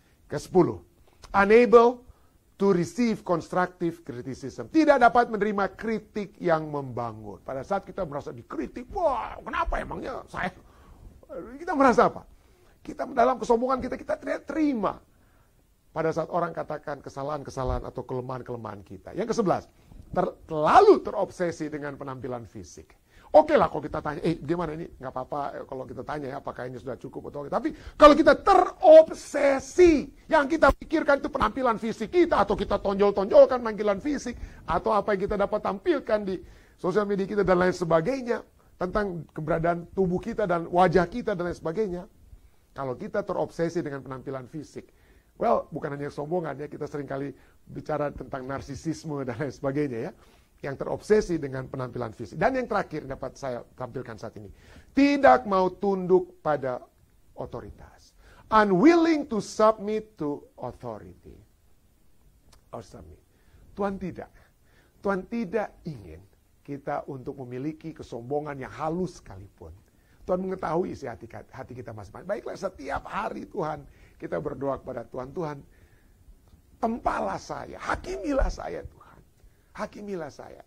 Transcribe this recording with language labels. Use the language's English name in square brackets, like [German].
[Indonesian] Ke-10, [English] unable to receive constructive criticism. [Indonesian] Tidak dapat menerima kritik yang membangun. Pada saat kita merasa dikritik, wah kenapa emangnya saya? Kita merasa apa? Kita dalam kesombongan kita tidak terima. Pada saat orang katakan kesalahan-kesalahan atau kelemahan-kelemahan kita. Yang ke-11, terlalu terobsesi dengan penampilan fisik. Oke lah kalau kita tanya, gimana ini? Nggak apa-apa kalau kita tanya ya, apakah ini sudah cukup atau tidak. Tapi kalau kita terobsesi, yang kita pikirkan itu penampilan fisik kita, atau kita tonjol-tonjolkan penampilan fisik, atau apa yang kita dapat tampilkan di sosial media kita dan lain sebagainya, tentang keberadaan tubuh kita dan wajah kita dan lain sebagainya. Kalau kita terobsesi dengan penampilan fisik, bukan hanya kesombongan ya, kita seringkali bicara tentang narsisisme dan lain sebagainya ya. Yang terobsesi dengan penampilan fisik. Dan yang terakhir dapat saya tampilkan saat ini. Tidak mau tunduk pada otoritas. [English] Unwilling to submit to authority. Or submit. [Indonesian] Tuhan tidak ingin kita untuk memiliki kesombongan yang halus sekalipun. Tuhan mengetahui isi hati kita masing-masing. Baiklah, setiap hari Tuhan kita berdoa kepada Tuhan. Tuhan, tempalah saya, hakimilah saya Tuhan. Hakimilah saya.